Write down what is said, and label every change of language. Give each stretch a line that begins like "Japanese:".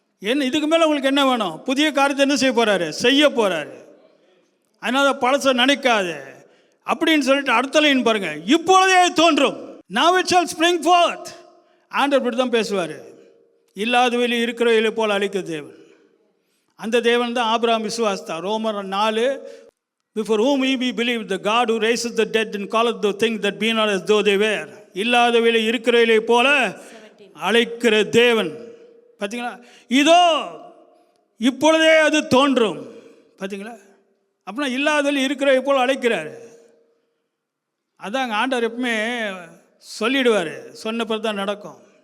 Tamil: என்ன இதுக்கு மேலே உங்களுக்கு என்ன வேணும்? புதிய காரியத்தை என்ன செய்ய போகிறாரு? செய்ய போகிறாரு. அதனால பழசை நினைக்காது அப்படின்னு சொல்லிட்டு அடுத்த லைன் பாருங்க, இப்பொழுதே தோன்றும்,
English: now it shall spring forth.
Tamil: ஆண்டவர் இப்படி தான் பேசுவார். இல்லாதவையில் இருக்கிறவைகளை போல் அழிக்கிற தேவன். அந்த தேவன் தான் ஆபிரகாம் விசுவாசித்தார்.
English: ரோமர் 4, before whom we believe, the God who raises the dead and calleth the things that be not as though they were.
Tamil: இல்லாதவையில் இருக்கிறவைகளை போல அழைக்கிற தேவன். பார்த்தீங்களா? இதோ இப்பொழுதே அது தோன்றும். பார்த்தீங்களா? அப்படின்னா இல்லாதவையில் இருக்கிறவை போல் அழைக்கிறார். அதாங்க ஆண்டவர் எப்பவுமே சொல்லிடுவார், சொன்ன பிறகு தான் நடக்கும்.